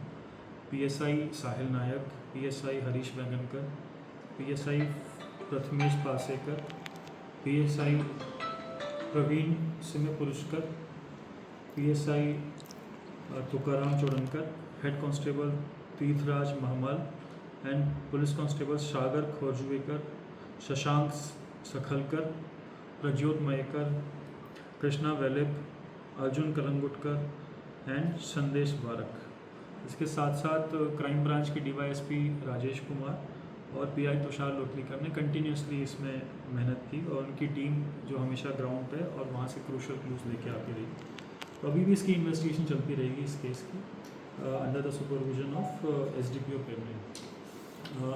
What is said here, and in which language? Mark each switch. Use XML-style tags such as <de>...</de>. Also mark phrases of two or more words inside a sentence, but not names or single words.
<hi>PSI साहिल नायक, PSI हरीश वैगनकर, PSI प्रथमेश पासेकर, PSI प्रवीण सिंह पुरुषकर, PSI तुकाराम चौड़नकर,</hi> <en>head constable</en> <hi>तीर्थराज महमल</hi> <en>and police constable</en> <hi>सागर खोरजुएकर, शशांक सखलकर, प्रज्योत मयेकर, कृष्णा वेलिप, अर्जुन कलंगुटकर एंड संदेश बारक। इसके साथ साथ</hi> <en>crime branch</en> <hi>के DYSP राजेश कुमार और PI तुषार लोटलीकर ने कंटिन्यूसली इसमें मेहनत की और उनकी टीम जो हमेशा ग्राउंड पे और वहाँ से</hi> <en>crucial clues</en> <hi>लेके आती रही। तो अभी भी इसकी इन्वेस्टिगेशन चलती रहेगी इस केस की</hi> <en>under the supervision of SDPO Pemlin.</en>